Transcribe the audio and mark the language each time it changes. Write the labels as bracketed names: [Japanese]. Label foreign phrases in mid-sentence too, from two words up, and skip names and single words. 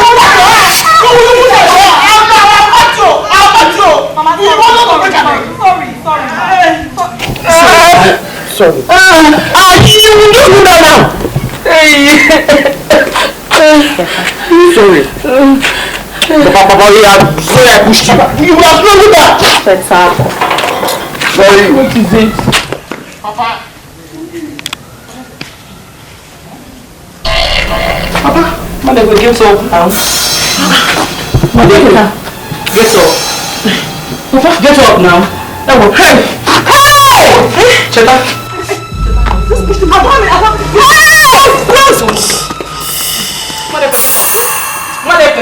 [English] Sorry. You don't do that now. Sorry. Papa, sorry I pushed you. You have not do that. Sorry. What is it? Papa. Papa, Madekwe, get up now. Madekwe, get up. Papa, get up now. Hey! Hey! Cheta. Just push the man. Madekwe.